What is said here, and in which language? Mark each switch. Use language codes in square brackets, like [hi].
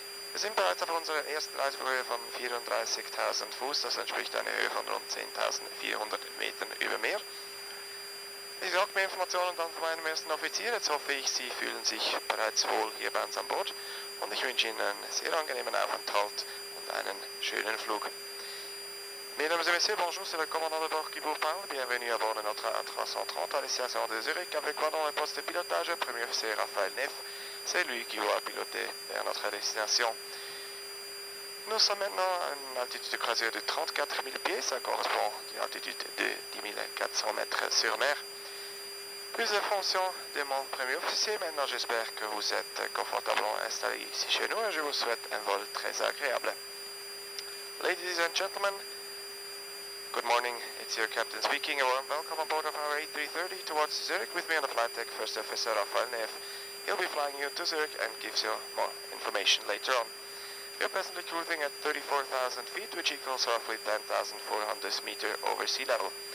[de] Wir sind bereits auf unserer ersten Reiseflughöhe von 34.000 Fuß. Das entspricht einer Höhe von rund 10.400 Metern über Meer. Ich sage mehr Informationen dann von meinem ersten Offizier. Jetzt hoffe ich, Sie fühlen sich bereits wohl hier bei uns an Bord. Und ich wünsche Ihnen einen sehr angenehmen Aufenthalt und einen schönen Flug. [fr] Mesdames et messieurs, bonjour, c'est le commandant de bord qui vous parle. Bienvenue à bord de notre A330 à destination de Zurich. Avec moi dans le poste de pilotage, premier officier Raphaël Neff. C'est lui qui va piloter vers notre destination. Nous sommes maintenant à une altitude de croisière de 34 000 pieds. Ça correspond à une altitude de 10 400 mètres sur mer. Plus d'informations de mon premier officier. Maintenant, j'espère que vous êtes confortablement installés ici chez nous et je vous souhaite un vol très agréable. [en] Ladies and gentlemen, good morning. It's your captain speaking. A warm welcome on board of our A330 towards Zurich. With me on the flight deck, First Officer Raphael Neff. He'll be flying you to Zurich and gives you more information later on. We are presently cruising at 34,000 feet, which equals roughly 10,400 meters over sea level.